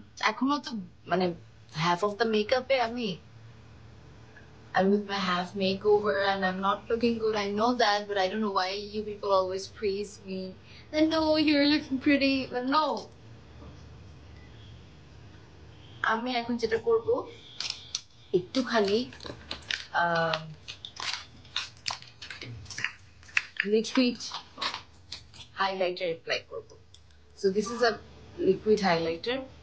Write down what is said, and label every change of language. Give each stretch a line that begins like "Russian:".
Bangla: এখনো তো মানে
English: half of the মেকআপে I'm with my half makeover and I'm not looking good. I know that, but I don't know why you people always praise me. And no, you're looking pretty. But no.
Bangla: আমি এখন যেটা করব, একটুখানি liquid highlighter apply করব।
English: So this is a liquid highlighter.